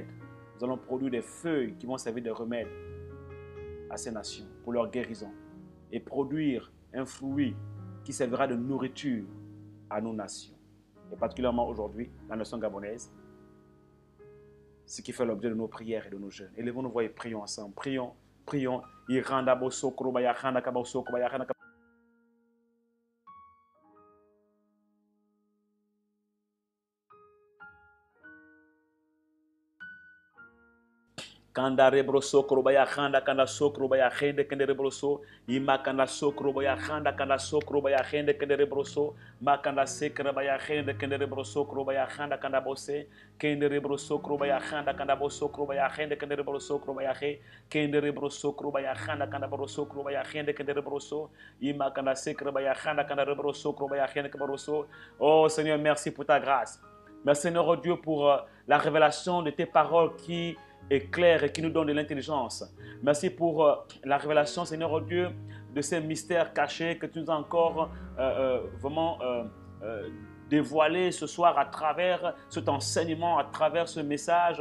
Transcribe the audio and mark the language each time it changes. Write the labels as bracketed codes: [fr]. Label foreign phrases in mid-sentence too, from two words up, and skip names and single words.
[fr] Nous allons produire des feuilles qui vont servir de remède à ces nations pour leur guérison et produire un fruit qui servira de nourriture à nos nations. Et particulièrement aujourd'hui, la nation gabonaise, ce qui fait l'objet de nos prières et de nos jeûnes. Élevons nos voix et prions ensemble. Prions, prions. Kanda rebroso krobaya khanda kanda sokrobaya khende kende rebroso ima kanda sokrobaya khanda kanda sokrobaya khende kende rebroso makanda sekrobaya khende kende rebroso krobaya khanda kanda bose kende rebroso krobaya khanda kanda boso krobaya khende kende rebroso krobaya khe kende rebroso krobaya khanda kanda broso krobaya khende kende rebroso ima kanda sekrobaya khanda kanda rebroso krobaya khende kende rebroso. Oh Seigneur, merci pour ta grâce. Merci Seigneur oh Dieu pour la révélation de tes paroles qui est clair et qui nous donne de l'intelligence. Merci pour la révélation, Seigneur oh Dieu, de ces mystères cachés que tu nous as encore vraiment dévoilés ce soir à travers cet enseignement, à travers ce message.